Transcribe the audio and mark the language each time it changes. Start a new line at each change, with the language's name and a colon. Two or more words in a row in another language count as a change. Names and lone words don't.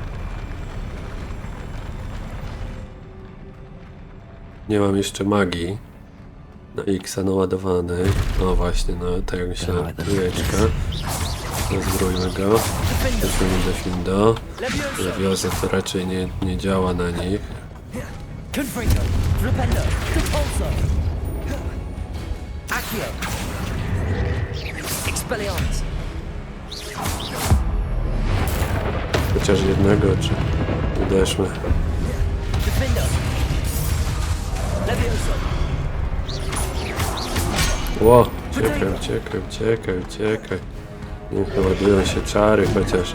Polish: Nie mam jeszcze magii. Na X-a naładowanej. O właśnie, no tak jak myślałem, trójeczka. Rozbrójmy go. Weźmiemy do Leviosa to raczej nie działa na nich. Confringo. Flipendo. Repulso. Accio. Expelliarmus. Chociaż jednego, czy uderzmy. Defendo. Levioso. Ło! Uciekaj. Niech naładują się czary, chociaż...